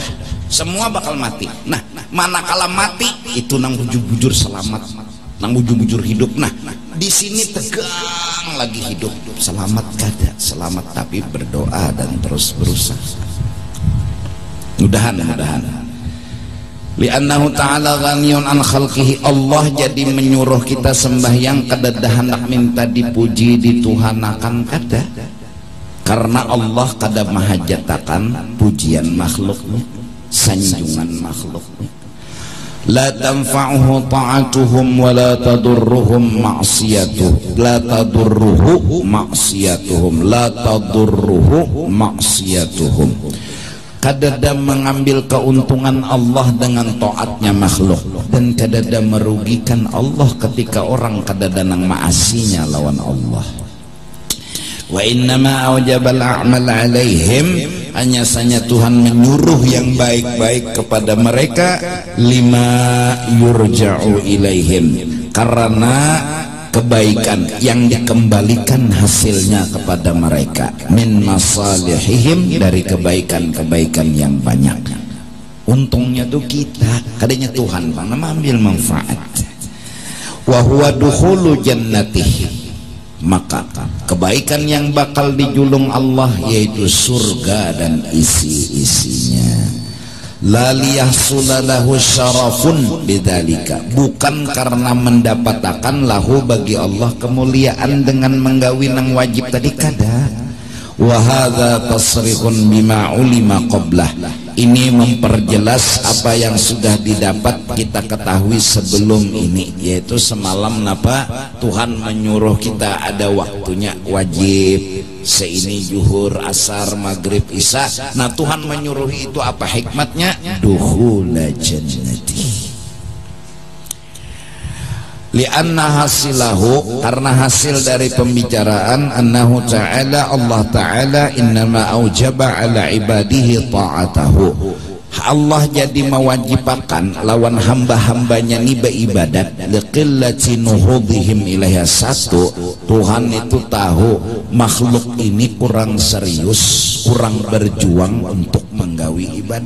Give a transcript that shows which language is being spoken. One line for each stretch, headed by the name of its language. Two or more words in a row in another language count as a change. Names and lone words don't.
Banjar: Semua bakal mati. Nah, manakala mati itu nang bujur-bujur selamat, nang bujur-bujur hidup. Nah, di sini tegang lagi hidup, selamat kada, selamat tapi berdoa dan terus berusaha. Mudahan.
Arabic: لأنه تعالى غني عن خلقه.
Banjar: Allah jadi menyuruh kita sembahyang kada hendak minta dipuji dituhanakan kada. Karena Allah kada mahajatakan pujian makhluknya, sanjungan makhluknya.
Arabic: لا تنفعه طاعتهم ولا تضرهم معصيتهم. لا تضره معصيتهم. لا تضره معصيتهم.
Banjar: Kadada mengambil keuntungan Allah dengan taatnya makhluk, dan kadada merugikan Allah ketika orang kadada nang maasinya lawan Allah.
Arabic: وإنما أوجب الأعمال عليهم,
Indonesian: hanya saja Tuhan menyuruh yang baik-baik kepada mereka,
Arabic: لما يرجع إليهم,
Indonesian: karena kebaikan yang dikembalikan hasilnya kepada mereka,
Arabic: من مصالحهم,
Indonesian: dari kebaikan-kebaikan yang banyak.
Banjar: Untungnya tuh kita, kadanya Tuhan bang mengambil manfaat.
Arabic: وهو دخول جنته,
Indonesian: maka kebaikan yang bakal dijulung Allah yaitu surga dan isi-isinya.
Arabic: لا ليحصل له شرف بذلك,
Banjar: bukan karena mendapatkan lahu bagi Allah kemuliaan dengan menggawi nang wajib tadi kada.
Arabic: وهذا تصريح بما علم قبله,
Banjar: ini memperjelas apa yang sudah didapat kita ketahui sebelum ini, yaitu semalam napa Tuhan menyuruh kita ada waktunya wajib seini zuhur, asar, maghrib, isya. Nah Tuhan menyuruh itu apa hikmatnya?
Arabic: دخول الجنة. لأن حاصله,
Indonesian: karena hasil dari pembicaraan,
Arabic: أنه تعالى، الله تعالى إنما أوجب على عباده طاعته,
Banjar: Allah jadi mewajibkan lawan hamba-hambanya ni beribadat,
Arabic: لقلة نهوضهم إليها.
Banjar: Satu, Tuhan itu tahu makhluk ini kurang serius, kurang berjuang untuk menggawi ibadat.